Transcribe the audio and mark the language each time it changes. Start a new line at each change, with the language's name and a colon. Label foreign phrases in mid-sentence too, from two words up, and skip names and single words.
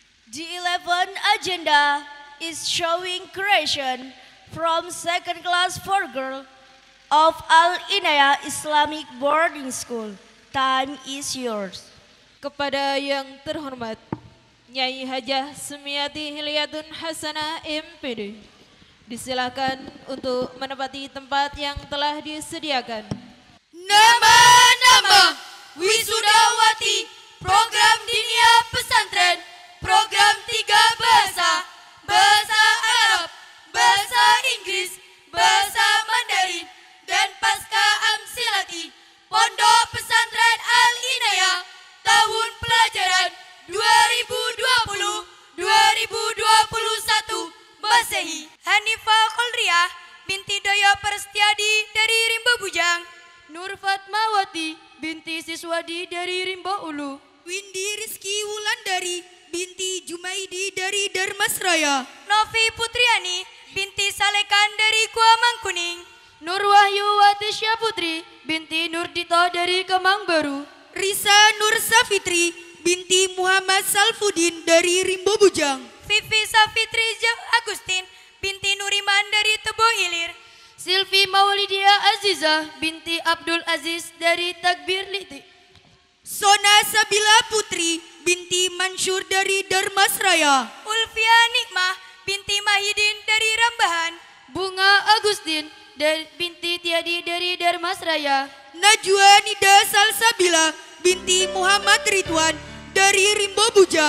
English: The 11th agenda is showing creation from second class for girl of Al Inayah Islamic Boarding School. Time is yours.
Indonesian: Kepada yang terhormat Nyai Hajah Sumiati Hilyatun Hasanah MPD, disilakan untuk menempati tempat yang telah disediakan. Nama-nama wisudawati program dinia pesantren, program 3 bahasa, bahasa Arab, bahasa Inggris, bahasa Mandarin, dan pasca amsilati Pondok Pesantren Al Inayah tahun pelajaran 2020-2021 Masehi. Hanifah Kolriah binti Doyo Perstiadi dari Rimbo Bujang. Nur Fatmawati binti Siswadi dari Rimbo Ulu. Windy Rizky Wulandari binti Jumaidi dari Darmasraya. Novi Putriani binti Salekan dari Kuamangkuning. Nur Wahyu Watisya Putri binti Nurdito dari Kemang Baru. Risa Nur Safitri binti Muhammad Salfudin dari Rimbo Bujang. Vivi Safitri Agustin binti Nuriman dari Tebo Ilir. Silvi Maulidia Aziza binti Abdul Aziz dari Takbir Liti. Sona Sabila Putri binti Mansur dari Darmasraya. Ulfia Nikmah binti Mahidin dari Rambahan. Bunga Agustin binti Tiadi dari Darmasraya. Najwa Nida Salsabila binti Muhammad Ridwan dari Rimbo Bujang.